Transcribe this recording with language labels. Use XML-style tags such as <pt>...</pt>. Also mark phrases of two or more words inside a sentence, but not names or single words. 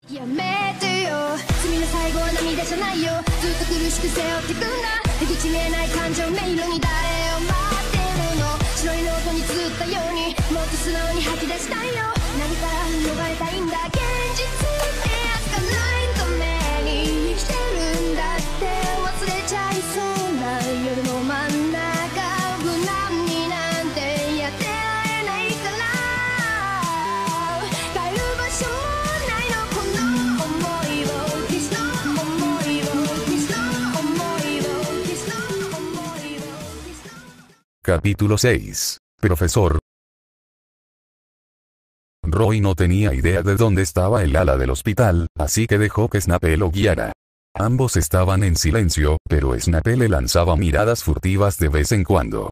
<ja>やめてよ罪の最後は涙じゃないよずっと苦しく背負ってくんだ出口見えない感情迷路に誰を待ってるの白いノートに綴ったようにもっと素直に吐き出したいよ何から逃れたいんだ現実ってやつがないために生きてるんだって忘れちゃいそうな夜の真ん中無難になんてやってられないから帰る場所もないのこの想いを消すの想いを消すの想いを消すの想いを消すの。</ja> <es>Capítulo 6. Profesor. Roy no tenía idea de dónde estaba el ala del hospital, así que dejó que Snape lo guiara. Ambos estaban en silencio, pero Snape le lanzaba miradas furtivas de vez en cuando.</es>